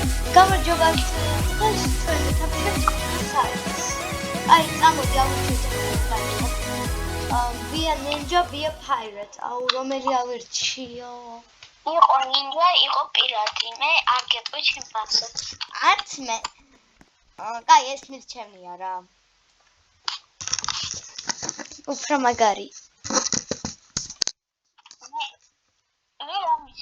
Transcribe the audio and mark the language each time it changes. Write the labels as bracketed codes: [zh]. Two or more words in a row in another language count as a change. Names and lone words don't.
[ka] გამარჯობა დღეს ჩვენ თავშევით აი წამოდი ავუჩვენოთ [en] Be a ninja, be a pirate. [ka] აუ რომელი ავირჩიო? იყო ninja, იყო პირატი. მე არ გეტყვი ჩემ პასუხს. არც მე. კაი, ეს მირჩევნია რა. უფრო მაგარი. მე რა ვიცი.